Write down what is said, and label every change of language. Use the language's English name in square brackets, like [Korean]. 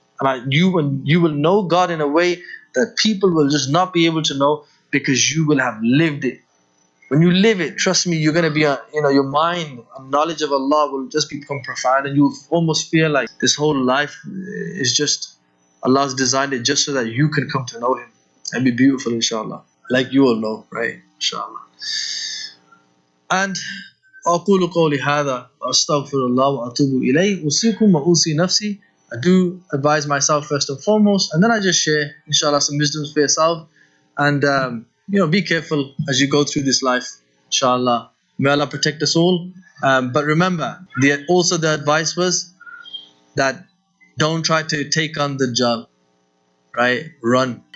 [English] And you will know God in a way that people will just not be able to know, because you will have lived it. When you live it, trust me, you're going to be, your mind and knowledge of Allah will just become profound, and you'll almost feel like this whole life is just, Allah's designed it just so that you can come to know Him and be beautiful, inshallah. Like you all know, right? Inshallah. [Arabic] And أقول قولي هذا وأستغفر الله وأتوب إليه أوصيكم وأوصي نفسي. [English] I do advise myself first and foremost, and then I just share, inshallah, some wisdoms for yourself. And be careful as you go through this life, inshallah. May Allah protect us all. But remember, also the advice was that don't try to take on the Dajjal, right? Run.